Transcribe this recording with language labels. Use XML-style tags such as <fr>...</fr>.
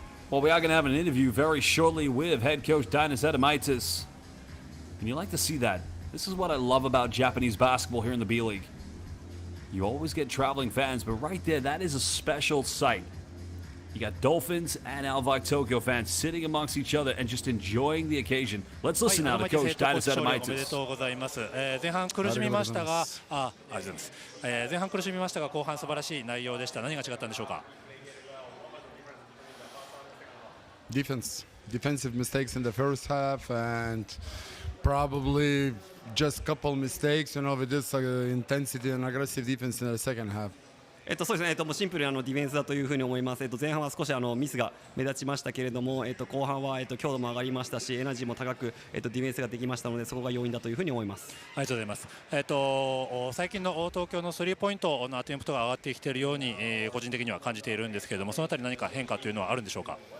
<en>Well, we are going to have an interview very shortly with head coach Dinas Adamaitis. And you like to see that. This is what I love about Japanese basketball here in the B-League. You always get traveling fans, but right there, that is a special sight. You got Dolphins and ALVARK Tokyo fans sitting amongst each other and just enjoying the occasion. Let's listen now to Coach Dinas Adamaitis.</en> <ja>前半苦しみましたが、前半苦しみましたが、後半素晴らしい内容でした。何が違ったんでしょうか。</ja> <en>Defensive mistakes in the first half and probably just a couple mistakes, with this intensity and aggressive defense in the second half.</en> <ja>そうですね、もうシンプルにディフェンスだというふうに思います。前半は少しミスが目立ちましたけれども、後半は強度も上がりましたし、エナジーも高くディフェンスができましたので、そこが要因だというふうに思います。ありがとうございます。最近の東京のスリーポイントのアテンプトが上がってきているように、個人的には感じているんですけれども、そのあたり何か変化というのはあるんでしょうか。</ja>